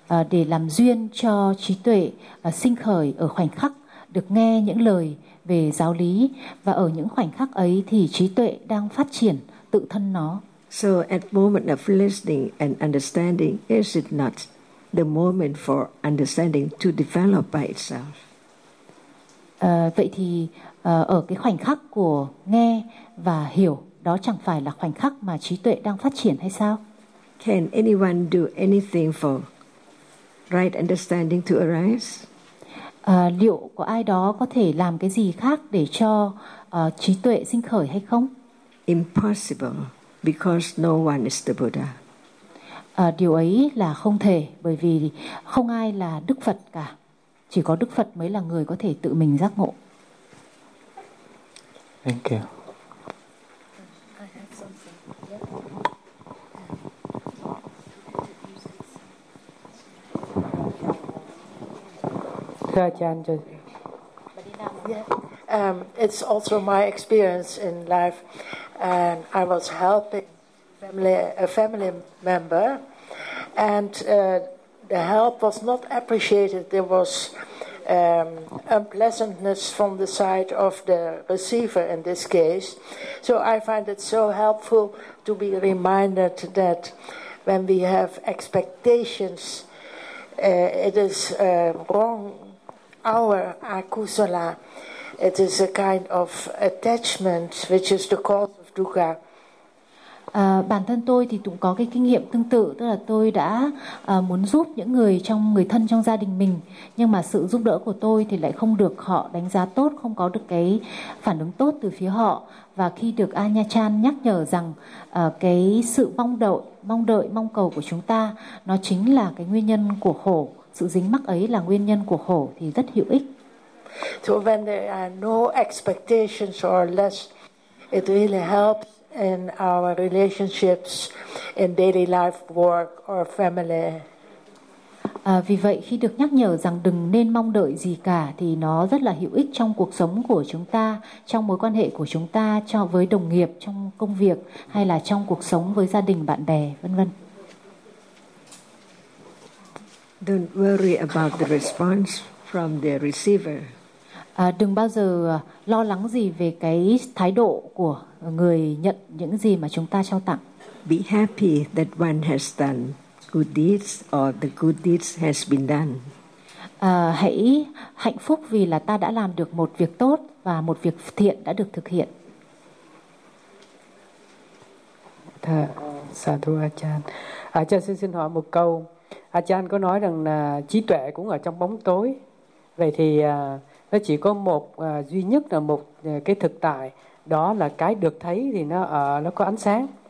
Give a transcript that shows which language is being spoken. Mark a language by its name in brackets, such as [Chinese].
[Vietnamese] Để làm duyên cho trí tuệ sinh khởi ở khoảnh khắc được nghe những lời về giáo lý và ở những khoảnh khắc ấy thì trí tuệ đang phát triển tự thân nó. [English] So at moment of listening and understanding, is it not the moment for understanding to develop by itself? [Vietnamese] Vậy thì ở cái khoảnh khắc của nghe và hiểu, đó chẳng phải là khoảnh khắc mà trí tuệ đang phát triển hay sao? [English] Can anyone do anything for right understanding to arise? [Vietnamese] Liệu có ai đó có thể làm cái gì khác để cho trí tuệ sinh khởi hay không? [English] Impossible, because no one is the Buddha. [Vietnamese] Điều ấy là không thể, bởi vì không ai là Đức Phật cả. Chỉ có Đức Phật mới là người có thể tự mình giác ngộ. [English] Thank you. [Vietnamese] Thưa chan cho. [English] It's also my experience in life, and I was helping a family member, and the help was not appreciated. There was unpleasantness from the side of the receiver in this case. So I find it so helpful to be reminded that when we have expectations, it is wrong. Our akusala, it is a kind of attachment which is the cause of dukkha. [Vietnamese] Bản thân tôi thì cũng có cái kinh nghiệm tương tự, tức là tôi đã muốn giúp những người trong người thân trong gia đình mình, nhưng mà sự giúp đỡ của tôi thì lại không được họ đánh giá tốt, không có được cái phản ứng tốt từ phía họ. Và khi được Anya Chan nhắc nhở rằng cái sự mong đợi mong cầu của chúng ta, nó chính là cái nguyên nhân của khổ, sự dính mắc ấy là nguyên nhân của khổ, thì rất hữu ích. [English] So when there are no expectations or less, it really helps in our relationships, in daily life, work or family. [Vietnamese] Vì vậy khi được nhắc nhở rằng đừng nên mong đợi gì cả thì nó rất là hữu ích trong cuộc sống của chúng ta, trong mối quan hệ của chúng ta, cho với đồng nghiệp, trong công việc, hay là trong cuộc sống với gia đình, bạn bè, vân vân. [English] Don't worry about the response from the receiver. [Vietnamese] Đừng bao giờ lo lắng gì về cái thái độ của người nhận những gì mà chúng ta trao tặng. [English] Be happy that one has done good deeds or the good deeds has been done. [Vietnamese] Hãy hạnh phúc vì là ta đã làm được một việc tốt và một việc thiện đã được thực hiện. Sa thu A Chan. A Chan xin hỏi một câu. A Chan có nói rằng là trí tuệ cũng ở trong bóng tối. Vậy thì nó chỉ có một duy nhất là một cái thực tại, đó là cái được thấy thì nó có ánh sáng.